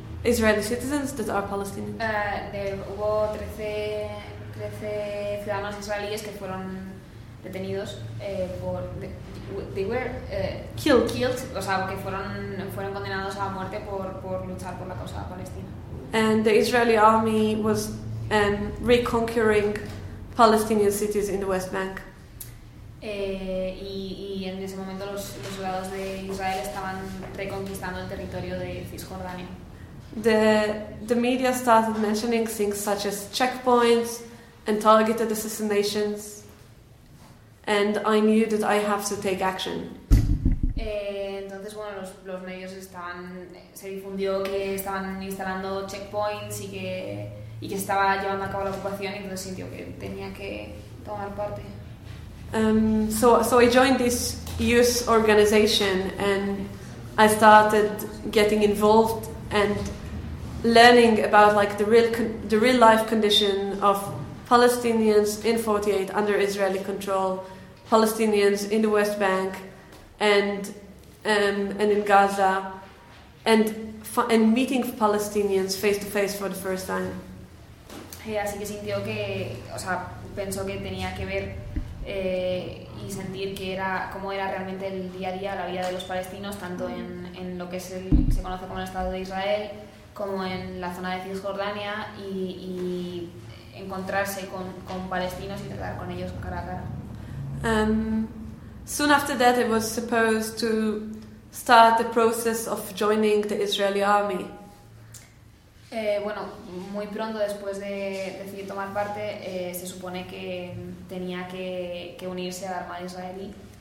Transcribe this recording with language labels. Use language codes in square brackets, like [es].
[en] Israeli citizens that are Palestinian. [es] Hubo 13 ciudadanos israelíes que fueron detenidos por [en] they were killed, [es] o sea, que fueron condenados a muerte por luchar por la causa palestina. [en] And the Israeli army was reconquering Palestinian cities in the West Bank. [es] Y en ese momento los soldados de Israel estaban reconquistando el territorio de Cisjordania. [en] The media started mentioning things such as checkpoints and targeted assassinations, and I knew that I have to take action. [es] Entonces, bueno, los medios estaban, se difundió que estaban instalando checkpoints y que se estaba llevando a cabo la ocupación, y entonces sintió que tenía que tomar parte. [en] So I joined this youth organization and I started getting involved and learning about like the real life condition of Palestinians in 48 under Israeli control, Palestinians in the West Bank and in Gaza, and meeting Palestinians face to face for the first time. [es] Así que sintió que, o sea, pensó que tenía que ver y sentir que era cómo era realmente el día a día, la vida de los palestinos, tanto en lo que se conoce como el Estado de Israel, como en la zona de Cisjordania, y encontrarse con palestinos y tratar con ellos cara a cara. [en] Soon after that, I was supposed to start the process of joining the Israeli army. [es] Bueno, muy pronto después de decidir tomar parte, se supone que tenía que unirse a la Armada israelí.